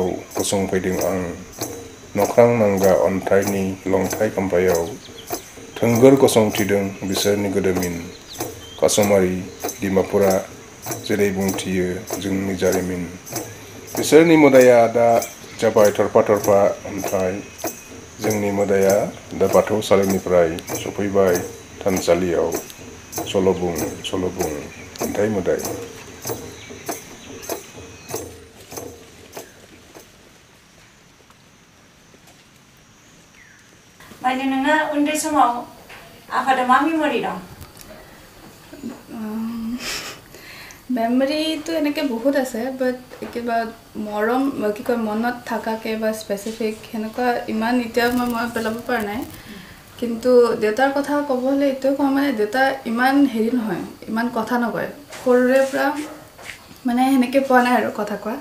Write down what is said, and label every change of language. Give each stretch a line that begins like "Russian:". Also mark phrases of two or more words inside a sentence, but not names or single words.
Bodo: गसंफैदों आं नख्रां नांगा अन्थाइनि लंथाइ खाम्फायाव थोंगोर गसंथिदों बिसोरनि गोदोमिन कासमारि डिमापुरा जेरै बुंथियो जोंनि जारिमिन बिसोरनि मोदाया दा जाबाय थरफा थरफा अन्थाइ जोंनि मोदाया दा बाथौसालिनिफ्राय सफैबाय थानसालियाव सल' बुं अन्थाइ मोदाय बायदि नोङो उन्दै समाव आफादा मा मेम'रि दं
Assamese: মেমৰিটো এনেকৈ বহুত আছে বাট কিবা মৰম কি কয় মনত থকাকৈ বা স্পেচিফিক সেনেকুৱা ইমান এতিয়া মই পেলাব পৰা নাই কিন্তু দেউতাৰ কথা ক'ব হ'লে এইটোৱে কওঁ মানে দেউতা ইমান হেৰি নহয় ইমান কথা নকয় সৰুৰে পৰা মানে সেনেকৈ পোৱা নাই আৰু কথা কোৱা